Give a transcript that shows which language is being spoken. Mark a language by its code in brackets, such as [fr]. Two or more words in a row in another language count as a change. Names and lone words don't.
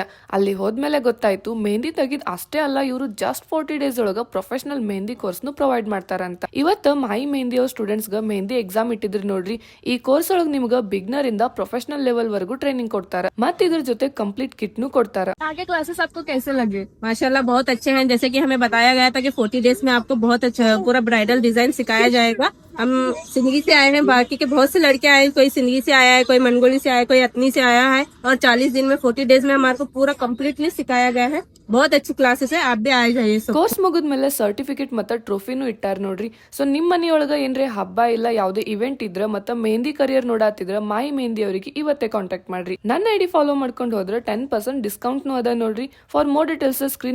[kn] ಅಲ್ಲಿ ಹೋದ್ಮೇಲೆ ಗೊತ್ತಾಯ್ತು ಮೆಹಂದಿ ತೆಗಿದ್ ಅಷ್ಟೇ ಅಲ್ಲ, ಇವರು [en] just 40 days [kn] ಒಳಗ [en] professional mehndi course [kn] ನು ಪ್ರೊವೈಡ್ ಮಾಡ್ತಾರಂತ. ಇವತ್ತು ಮಾಯಿ ಮೆಹಂದಿ ಅವ್ರ ಸ್ಟೂಡೆಂಟ್ಸ್ ಗೆ [en] mehndi exam [kn] ಇಟ್ಟಿದ್ರಿ ನೋಡ್ರಿ. ಈ ಕೋರ್ಸ್ ಒಳಗ ನಿಮ್ಗೆ ಬಿಗ್ನರ್ ಇಂದ [en] professional level [kn] ವರೆಗೂ ಟ್ರೈನಿಂಗ್ ಕೊಡ್ತಾರೆ ಮತ್ತೆ ಇದ್ರ ಜೊತೆ [en] complete kit [kn] ನು ಕೊಡ್ತಾರೆ. [hi] आगे क्लासेस आपको कैसे लगे? माशाल्लाह बहुत अच्छे हैं। जैसे कि हमें बताया गया था कि 40 डेज में आपको बहुत अच्छा पूरा [en] bridal design [hi] सिखाया जाएगा। हम सिंदगी से आए हैं, बाकी के बहुत से लड़के आए हैं, कोई सिंदगी से आया है, कोई मंगोली से आया है, कोई अतनी से आया है। और 40 दिन में 40 डेज में हमारे को पूरा कम्प्लीटली सिखाया गया है। बहुत अच्छी क्लासेस है, आप भी आ जाइए। [kn] ಕೋರ್ಸ್ ಮುಗಿದ್ಮೇಲೆ ಸರ್ಟಿಫಿಕೇಟ್ ಮತ್ತೆ ಟ್ರೋಫಿನೂ ಇಟ್ಟಾರ ನೋಡ್ರಿ. ಸೊ ನಿಮ್ ಮನೆಯೊಳಗ ಏನ್ರೆ ಹಬ್ಬ ಇಲ್ಲ ಯಾವುದೇ ಇವೆಂಟ್ ಇದ್ರ ಮತ್ತೆ [en] mehndi career [kn] ನೋಡಾತಿದ್ರ ಮಾಯಿ ಮೆಹಂದಿ ಅವರಿಗೆ ಇವತ್ತೇ ಕಾಂಟ್ಯಾಕ್ಟ್ ಮಾಡ್ರಿ. ನನ್ನ [en] ID follow [kn] ಮಾಡ್ಕೊಂಡು ಹೋದ್ರೆ 10% ಡಿಸ್ಕೌಂಟ್ ನು ಅದ ನೋಡ್ರಿ. [en] for more details screen